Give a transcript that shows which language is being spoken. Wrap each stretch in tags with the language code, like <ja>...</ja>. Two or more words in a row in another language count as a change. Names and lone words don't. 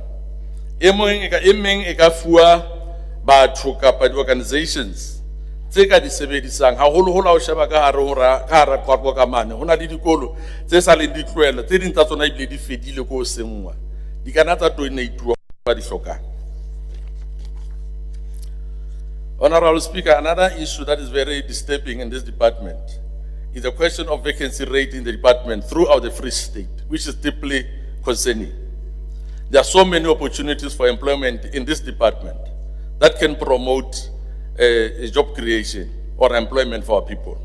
<st>E meng e ka fuwa batho kapa di-organizations tse ka di sebedisang haholoholo ho sheba ka hara qwaqwa ka mane. Ho na le dikolo tse sa leng di tlohela, tse ding tsa tsona ebile di fedile ko sengwa. Di kana tsa donate-wa ba di hlokang.</st> <en>Honorable Speaker, another issue that is very disturbing in this department is the question of vacancy rate in the department throughout the Free State, which is deeply concerning. There are so many opportunities for employment in this department that can promote job creation or employment for our people.</en>